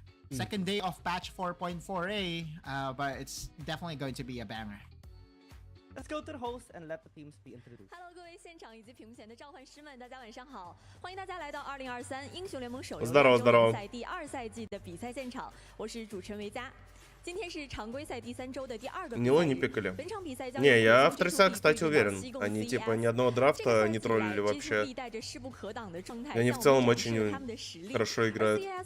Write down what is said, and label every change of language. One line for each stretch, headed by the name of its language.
English: Second day of patch 4.4a, but it's definitely going to be a banger. Let's go to the host and let the teams be introduced.
Chinese: Hello， 各位现场以及屏幕前的召唤师们，大家晚上好！欢迎大家来到2023英雄联盟手游周赛第2赛季的比赛现场，我是主持人维嘉。
Russian: Него не пикали. Не, я в трясах, кстати, уверен. Они типа ни одного драфта не троллили вообще. И они в целом очень хорошо играют.